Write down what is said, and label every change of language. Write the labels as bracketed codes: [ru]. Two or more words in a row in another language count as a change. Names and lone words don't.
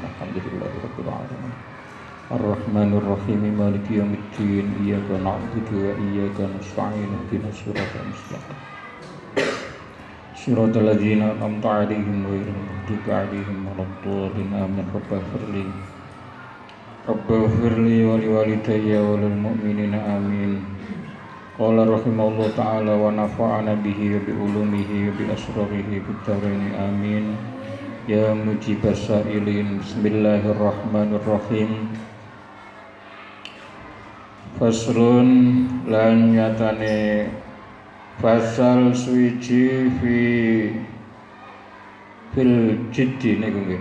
[ar] الحمد لله رب العالمين الرحمن الرحيم مالك يوم الدين إياك نعبد وإياك نستعين اهدنا الصراط المستقيم صراط الذين أنعمت عليهم غير المغضوب عليهم ولا الضالين آمين رب اغفر لي ولوالدي وللمؤمنين آمين. قال رحمه الله تعالى ونفعنا به وبعلومه وبأسراره في الدارين آمين. يا مجيب السائلين. بسم الله الرحمن الرحيم. [jv] Faslun lan nyatane fasal suci [ar] في الجد [jv] niku nggih.